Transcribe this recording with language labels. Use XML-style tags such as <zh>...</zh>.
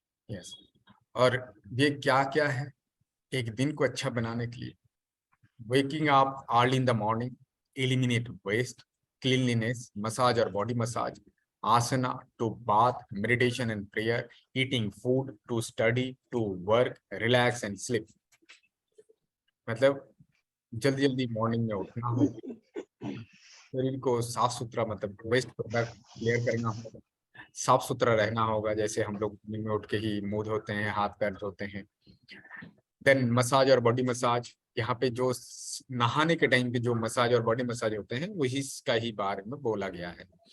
<hi>Yes, और ये क्या क्या है एक दिन को अच्छा बनाने के लिए?</hi> <en>waking up early in the morning, eliminate waste, cleanliness, massage or body massage, asana to bath, meditation and prayer, eating food to study, to work, relax and sleep.</en> <hi>मतलब जल्दी जल्दी मॉर्निंग में उठना हो, शरीर को साफ सुथरा, मतलब वेस्ट प्रोडक्ट क्लियर करना होगा, साफ सुथरा रहना होगा, जैसे हम लोग मॉर्निंग में उठ के ही मुंह धोते हैं, हाथ पैर धोते हैं। देन मसाज और बॉडी मसाज, यहाँ पे जो नहाने के टाइम पे जो मसाज और बॉडी मसाज होते हैं वही इसका ही बारे में बोला गया है।</hi>